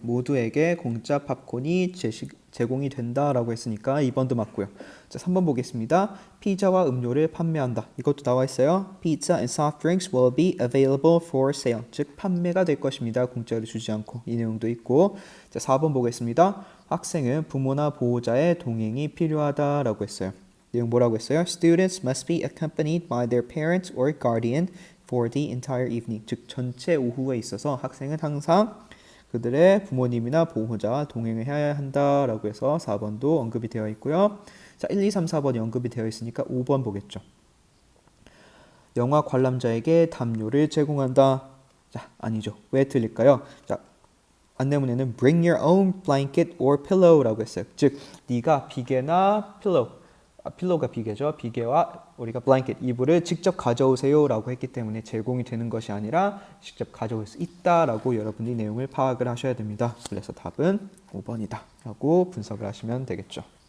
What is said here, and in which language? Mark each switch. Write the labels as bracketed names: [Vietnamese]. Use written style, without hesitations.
[Korean] 모두에게 공짜 팝콘이 제공이 된다라고 했으니까 2번도 맞고요. 자, 3번 보겠습니다. 피자와 음료를 판매한다. 이것도 나와 있어요. [English] Pizza and soft drinks will be available for sale. [Korean] 즉 판매가 될 것입니다. 공짜로 주지 않고. 이 내용도 있고. 자, 4번 보겠습니다. 학생은 부모나 보호자의 동행이 필요하다라고 했어요. 내용 뭐라고 했어요? [English] Students must be accompanied by their parents or guardian for the entire evening. [Korean] 즉 전체 오후에 있어서 학생은 항상 그들의 부모님이나 보호자와 동행을 해야 한다라고 해서 4번도 언급이 되어 있고요. 자, 1, 2, 3, 4번이 언급이 되어 있으니까 5번 보겠죠. 영화 관람자에게 담요를 제공한다. 자, 아니죠. 왜 틀릴까요? 자, 안내문에는 [English] bring your own blanket or pillow [Korean] 라고 했어요. 즉 네가 비계나 pillow, 필로우가 비계죠. 비계와 우리가 블랭켓, 이불을 직접 가져오세요 라고 했기 때문에 제공이 되는 것이 아니라 직접 가져올 수 있다라고 여러분이 내용을 파악을 하셔야 됩니다. 그래서 답은 5번이다 라고 분석을 하시면 되겠죠.